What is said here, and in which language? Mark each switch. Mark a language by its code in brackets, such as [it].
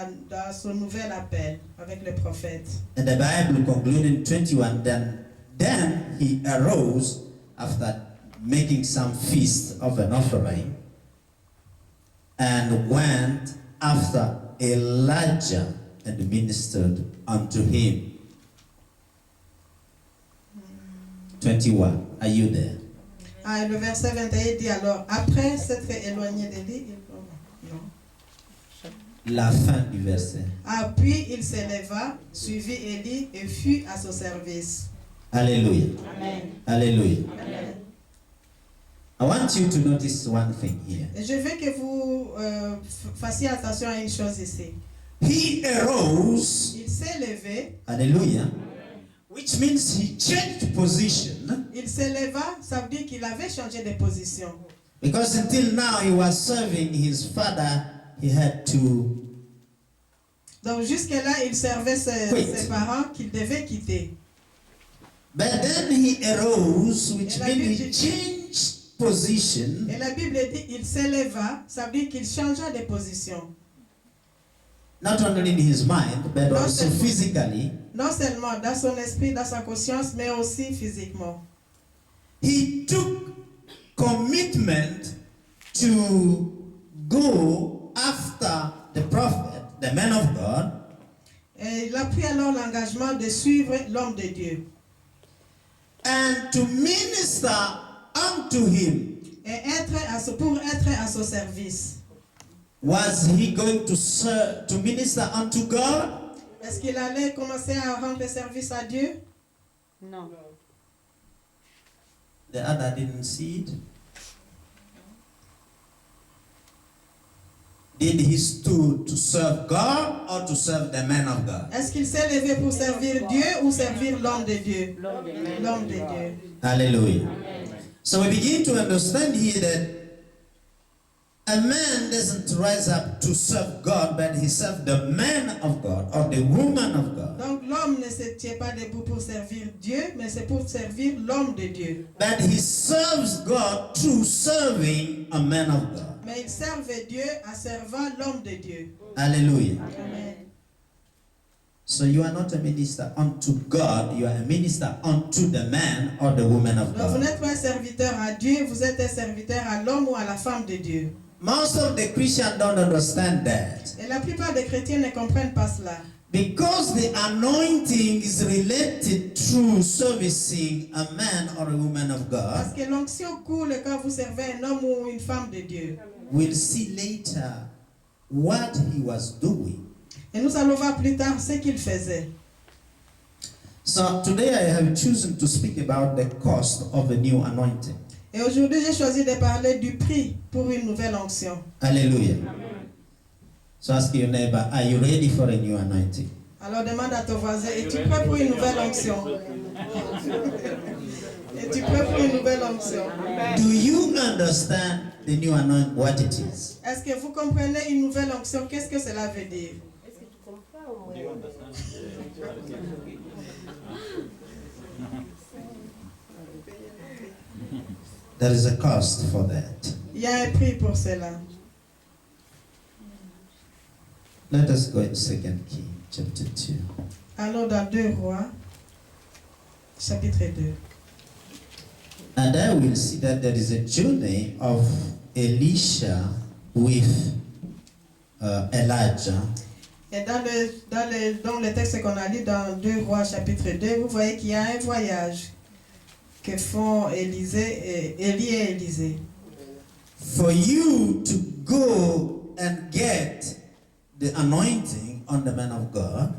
[fr] dans son nouvel appel avec le prophète. [en] And the Bible concluded in 21, then he arose after making some feast of an offering and went after Elijah and ministered unto him. 21. Are you there? [fr] Ah, et le verset 21 dit alors, après s'être éloigné d'Élie, non. La fin du verset. Ah, puis il s'éleva, suivit Élie et fut à son service. Hallelujah. Amen. Hallelujah. Amen. [en] I want you to notice one thing here. [fr] Et je veux que vous fassiez attention à une chose ici. [en] He arose, [fr] Il s'est levé, [en] hallelujah, which means he changed position. [fr] il s'éleva, ça veut dire qu'il avait changé de position. [en] Because until now he was serving his father, he had to [fr] Donc jusque-là, il servait [en] Quit. [fr] ses parents qu'il devait quitter. [en] But then he arose, which [fr] Et la [en] means [fr] Bible [en] he [fr] dit- [en] changed position. [fr] Et la Bible dit il s'éleva, ça veut dire qu'il changea de position. [en] Not only in his mind, but [fr] Non [en] also [fr] seulement- [en] physically. [fr] Non seulement dans son esprit, dans sa conscience, mais aussi physiquement. [en] He took commitment to go after the prophet, the man of God, [fr] Et il a pris alors l'engagement de suivre l'homme de Dieu [en] and to minister unto him. [fr] et pour être à son service. [en] Was he going to minister unto God? [fr] Est-ce qu'il allait commencer à rendre service à Dieu? Non. [en] The other didn't see it. Did he stood to serve God or to serve the man of God? [fr] Est-ce qu'il s'est levé pour servir Dieu ou servir l'homme de Dieu? L'homme de Dieu. L'homme de Dieu. Hallelujah. Amen. [en] So we begin to understand here that a man doesn't rise up to serve God, but he serves the man of God or the woman of God. [fr] Donc l'homme ne se tient pas debout pour servir Dieu, mais c'est pour servir l'homme de Dieu. [en] But he serves God through serving a man of God. [fr] Mais il servait Dieu en servant l'homme de Dieu. Hallelujah. Amen. [en] So you are not a minister unto God, you are a minister unto the man or the woman of [fr] Donc vous [en] God. [fr] n'êtes pas un serviteur à Dieu, vous êtes un serviteur à l'homme ou à la femme de Dieu. [en] Most of the Christians don't understand that. [fr] Et la plupart des chrétiens ne comprennent pas cela. [en] Because the anointing is related through servicing a man or a woman of [fr] Parce [en] God, [fr] que l'onction coule quand vous servez un homme ou une femme de Dieu. [en] we'll see later what he was doing. [fr] Et nous allons voir plus tard ce qu'il faisait. [en] So today I have chosen to speak about the cost of a new anointing. [fr] Et aujourd'hui, j'ai choisi de parler du prix pour une nouvelle onction. Hallelujah. [en] So ask your neighbor, are you ready for a new anointing? [fr] Alors demande à ton voisin, es-tu prêt pour une nouvelle onction? Es-tu prêt pour une nouvelle onction? [en] Do you understand the new anointing, what it is? [fr] Est-ce que vous comprenez une nouvelle onction? Qu'est-ce que cela veut dire? Est-ce que tu comprends au moins? [en] There is a cost for that. [fr] Il y a un prix pour cela. [en] Let us go in 2 Kings chapter 2. [fr] Allons dans 2 Rois, chapitre 2. [en] And I will see that there is a journey of Elisha with Elijah. [fr] Et dans le texte qu'on a lu dans 2 Rois, chapitre 2, vous voyez qu'il y a un voyage que font Élie et Élisée. [en] For you to go and get the anointing on the man of God